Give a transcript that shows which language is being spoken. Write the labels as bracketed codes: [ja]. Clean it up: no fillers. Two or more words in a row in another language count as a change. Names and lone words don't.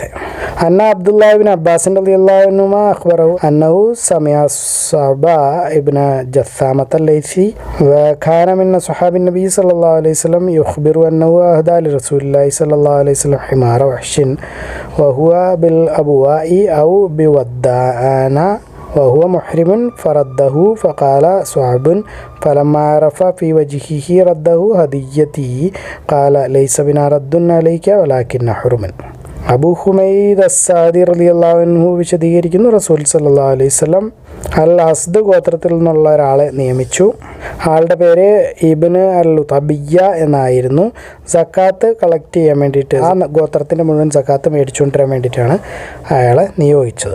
[ar] أن عبد الله بن عباس رضي الله عنهما أخبره أنه سمع الصعب بن جثامة الليثي وكان من أصحاب النبي صلى الله عليه وسلم يخبر أنه أهدى لرسول الله صلى الله عليه وسلم حمار وحش وهو بالأبواء أو بودان وهو محرم فرده فقال صعب فلما عرف في وجهه رده هديتي قال ليس بنا رد عليك ولكن حرم. [ml] അബൂ ഹുമൈദ് അസ്സാദി [ar] رضي الله عنه [ml] വിശദീകരിക്കുന്നു, റസൂൽ [ar] صلى الله عليه وسلم [ml] അൽ അസ്ദ് ഗോത്രത്തിൽ നിന്നുള്ള ഒരാളെ നിയമിച്ചു. ആളുടെ പേര് ഇബ്നു അൽ തബിയ്യ എന്നായിരുന്നു. സക്കാത്ത് കളക്ട് ചെയ്യാൻ വേണ്ടിയിട്ട്, ആ ഗോത്രത്തിൻ്റെ മുഴുവൻ സക്കാത്ത് മേടിച്ചുകൊണ്ടിരാൻ വേണ്ടിയിട്ടാണ് അയാളെ നിയോഗിച്ചത്.